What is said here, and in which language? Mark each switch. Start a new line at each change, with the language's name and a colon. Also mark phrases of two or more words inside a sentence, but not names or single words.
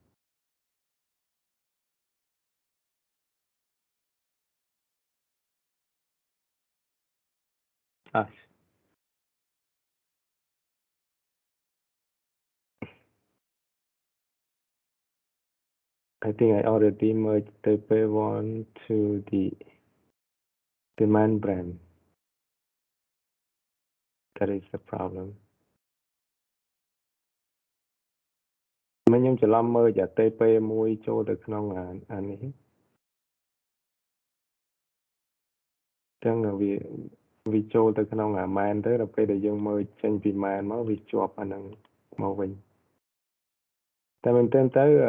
English: Ah, I think I already merged Taipei one to the main brand. That is the problem.
Khmer: មិនខ្ញុំច្រឡំមើលតែ Taipei មួយចូលទៅក្នុងអានេះចឹងវាចូលទៅក្នុងអា main ទៅដល់ពេលដែលយើងមើលចេញពី main មកវាជាប់អាហ្នឹងមកវិញតែមែនទែនទៅ